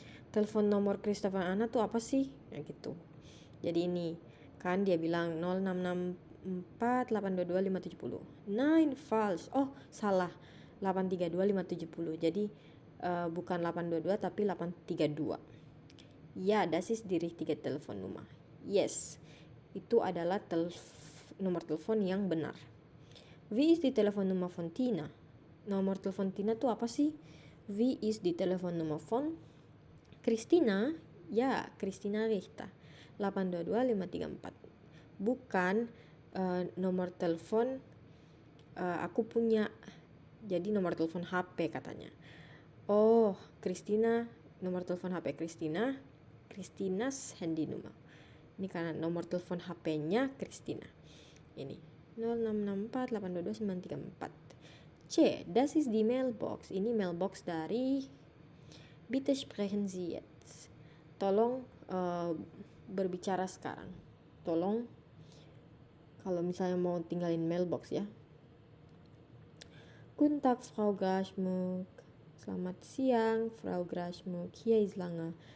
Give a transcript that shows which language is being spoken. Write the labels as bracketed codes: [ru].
[id] Telepon nomor Christoph dan Anna tuh apa sih? Ya gitu. Jadi ini kan dia bilang 0664822570. [de] Nein, falsch. [id] Oh, salah. [de] 832570. [id] Jadi bukan 822 tapi 832. [de] Ya, das ist die richtige Telefonnummer. [en] Yes. [id] Itu adalah nomor telepon yang benar. [de] Wie ist die Telefonnummer von Tina? [id] Nomor telepon Tina tuh apa sih? [de] Wie ist die Telefonnummer von Christina? Ya, Christina Richter. 822534. [id] Bukan nomor telepon aku punya. Jadi nomor telepon HP katanya. Oh, Christina, nomor telepon HP Christina. Christina's handynummer. Ini karena nomor telepon HP-nya Christina. Ini 0664822934. C. [de] Das ist die Mailbox. [id] Ini mailbox dari [de] Bitte sprechen Sie jetzt. [id] Tolong berbicara sekarang. Tolong kalau misalnya mau tinggalin mailbox ya. [de] Guten Tag, Frau Grasmuck. [id] Selamat siang, Frau Grasmuck. [de] Hier ist Langer.